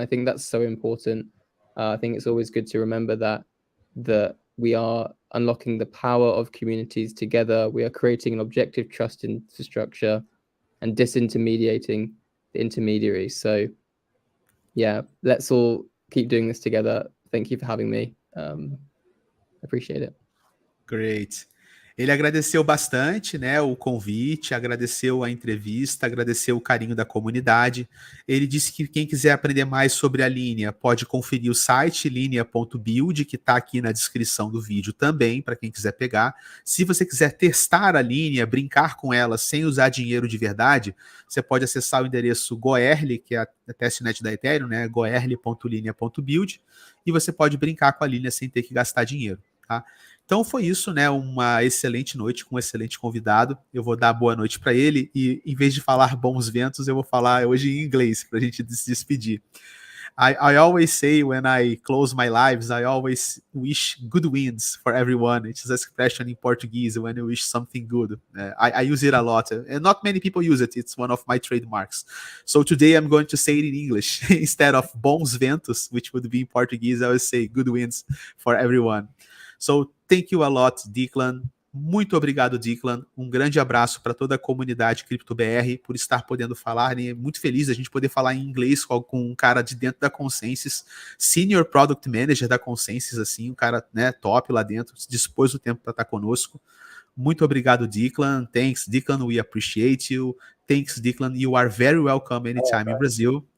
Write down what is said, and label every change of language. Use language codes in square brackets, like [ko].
[en] And I think that's so important. I think it's always good to remember that we are unlocking the power of communities together. We are creating an objective trust infrastructure and disintermediating the intermediaries. So yeah, let's all keep doing this together. Thank you for having me. Appreciate it. Great. [pt] Ele agradeceu bastante, né, o convite, agradeceu a entrevista, agradeceu o carinho da comunidade. Ele disse que quem quiser aprender mais sobre a Linea pode conferir o site linea.build, que está aqui na descrição do vídeo também, para quem quiser pegar. Se você quiser testar a Linea, brincar com ela sem usar dinheiro de verdade, você pode acessar o endereço goerli, que é a testnet da Ethereum, né, goerli.linea.build, e você pode brincar com a Linea sem ter que gastar dinheiro, tá? Então foi isso, né? Uma excelente noite com um excelente convidado. Eu vou dar boa noite para ele e, em vez de falar bons ventos, eu vou falar hoje em inglês para a gente se despedir. [en] I always say when I close my lives, I always wish good winds for everyone. It's an expression in Portuguese when you wish something good. I use it a lot, and not many people use it. It's one of my trademarks. So today I'm going to say it in English instead of [pt] bons ventos, [en] which would be in Portuguese. I will say good winds for everyone. So thank you a lot, Declan. [pt] Muito obrigado, [en] Declan. [pt] Um grande abraço para toda a comunidade CryptoBR por estar podendo falar, né? Muito feliz a gente poder falar em inglês com um cara de dentro da Consensys, Senior Product Manager da Consensys, assim, um cara, né, top lá dentro, dispôs o tempo para estar conosco. Muito obrigado, [en] Declan. Thanks, Declan. We appreciate you. Thanks, Declan. You are very welcome anytime in Brazil.